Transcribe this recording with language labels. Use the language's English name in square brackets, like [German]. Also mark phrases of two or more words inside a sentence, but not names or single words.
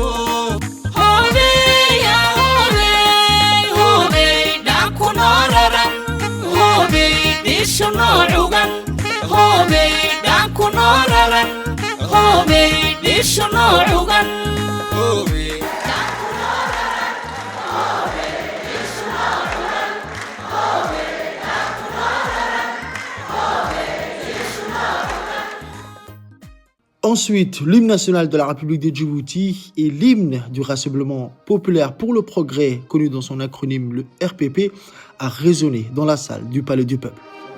[Somali] hoobey ah hoobey hoobey dhaanku nooraran hoobey dhisho noocugan hoobey dhaanku nooraran hoobey dhisho noocugan hoobe [French] Ensuite, l'hymne national de la République de Djibouti et l'hymne du Rassemblement populaire pour le progrès, connu dans son acronyme le RPP, a résonné dans la salle du Palais du Peuple.